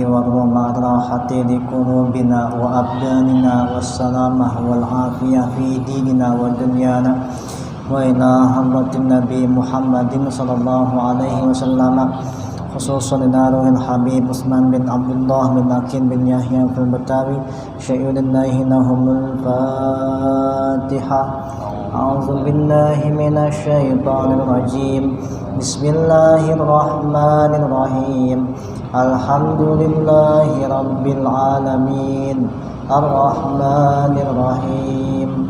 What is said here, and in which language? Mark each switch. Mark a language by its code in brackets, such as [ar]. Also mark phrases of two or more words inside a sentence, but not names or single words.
[ar] وراحة لقلوبنا وأبداننا والسلامة والعافية في ديننا ودنيانا وإلى حضرة النبي محمد صلى الله عليه وسلم خصوصا إلى روح الحبيب عثمان بن عبد الله بن عقيل بن يحيى في البتاوي شيء لله لهم الفاتحة. أعوذ بالله من الشيطان الرجيم. بسم الله الرحمن الرحيم. الحمد لله رب العالمين. الرحمن الرحيم.